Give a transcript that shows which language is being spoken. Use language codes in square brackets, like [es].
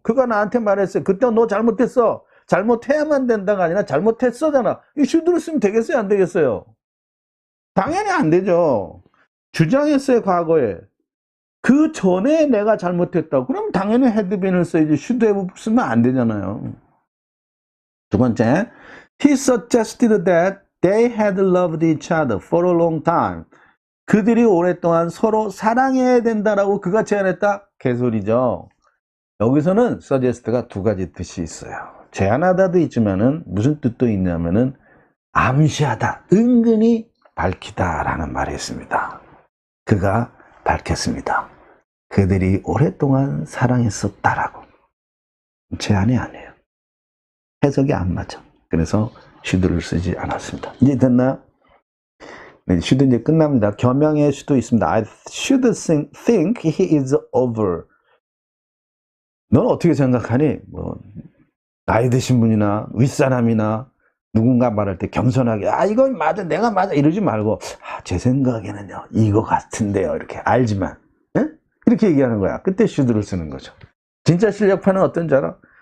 [ko] 그가 나한테 말했어요. 그때 너 잘못했어. 잘못해야만 된다가 아니라 잘못했어잖아. 이 should를 쓰면 되겠어요? 안 되겠어요? 당연히 안 되죠. 주장했어요, 과거에. 그 전에 내가 잘못했다고. 그럼 당연히 had been을 써야지. should have 쓰면 안 되잖아요. 두 번째, [en] he suggested that they had loved each other for a long time. [ko] 그들이 오랫동안 서로 사랑해야 된다라고 그가 제안했다? 개소리죠. 여기서는 suggest가 두 가지 뜻이 있어요. 제안하다도 있지만은 무슨 뜻도 있냐면은 암시하다, 은근히 밝히다라는 말이 있습니다. 그가 밝혔습니다. 그들이 오랫동안 사랑했었다라고. 제안이 아니에요. 해석이 안 맞아. 그래서 should를 쓰지 않았습니다. 이제 됐나요? 네, should 이제 끝납니다. 겸양의 should 있습니다. [en] I should think he is over. [ko] 넌 어떻게 생각하니? 뭐 나이 드신 분이나 윗사람이나 누군가 말할 때 겸손하게 이건 맞아, 내가 맞아 이러지 말고 제 생각에는요 이거 같은데요 이렇게 알지만 이렇게 얘기하는 거야. 그때 should를 쓰는 거죠. 진짜 실력파는 어떤지 알아?